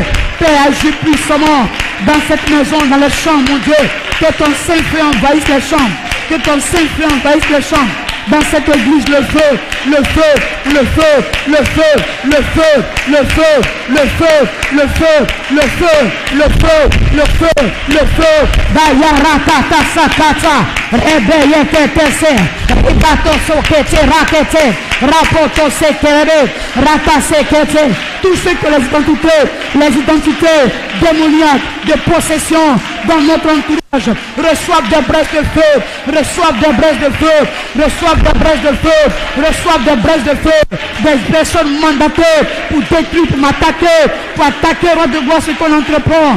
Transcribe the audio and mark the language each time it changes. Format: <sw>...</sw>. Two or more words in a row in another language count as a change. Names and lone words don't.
<fr>Père, agis puissamment dans cette maison, dans les chambres, mon Dieu. Que ton Saint-Feu envahisse les chambres. Que ton Saint-Feu envahisse les chambres. Dans cette église, le feu, le feu, le feu, le feu, le feu, le feu, le feu, le feu, le feu, le feu, le feu, le feu. Bayarakata sakata, rebeye tetese, ribato sokete rakete, rapoto sekere, rata sekete. Tout ce que les identités démoniaques, de possession dans notre entourage reçoivent des braises de feu, reçoivent des braises de feu, reçoivent des braises de feu, reçoivent des braises de feu, des personnes mandatées pour détruire, pour m'attaquer, pour attaquer, de voir ce qu'on entreprend.</fr>